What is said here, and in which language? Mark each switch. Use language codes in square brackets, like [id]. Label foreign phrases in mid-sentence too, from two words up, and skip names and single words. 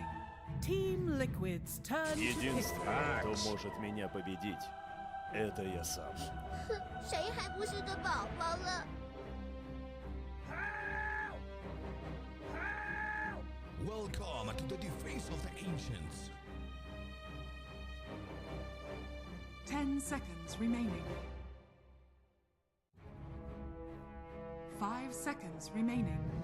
[en] Team Liquid's turn to pick. [ru] Единственный, кто может меня победить, это я сам. [zh] 谁还不是个宝宝了？ [en] Welcome to the defense of the ancients. 10 seconds remaining. 5 seconds remaining.